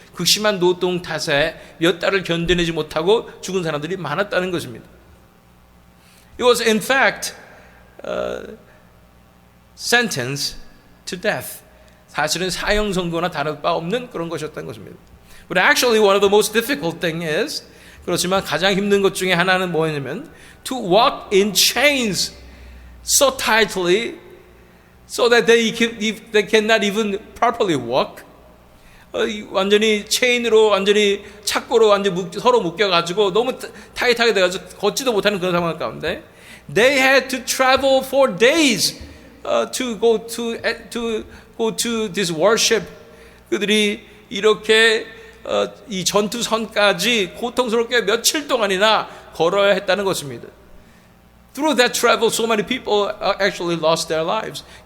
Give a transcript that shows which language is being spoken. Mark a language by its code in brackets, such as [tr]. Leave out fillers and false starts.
[ko] 극심한 노동 탓에 몇 달을 견뎌내지 못하고 죽은 사람들이 많았다는 것입니다. [en] It was in fact sentenced to death. [ko] 사실은 사형 선고나 다를 바 없는 그런 것이었다는 것입니다. [en] But actually one of the most difficult thing is [ko] 그렇지만 가장 힘든 것 중에 하나는 뭐냐면 [en] to walk in chains so tightly so that they cannot even properly walk. [ko] 완전히 체인으로 완전히 착고로 완전히 서로 묶여가지고 너무 타이트하게 돼가지고 걷지도 못하는 그런 상황 가운데 [en] They had to travel for days to go to this worship. [ko] 그들이 이렇게 이 전투선까지 고통스럽게 며칠 동안이나 걸어야 했다는 것입니다. [en] Through that travel, so many people actually lost their lives.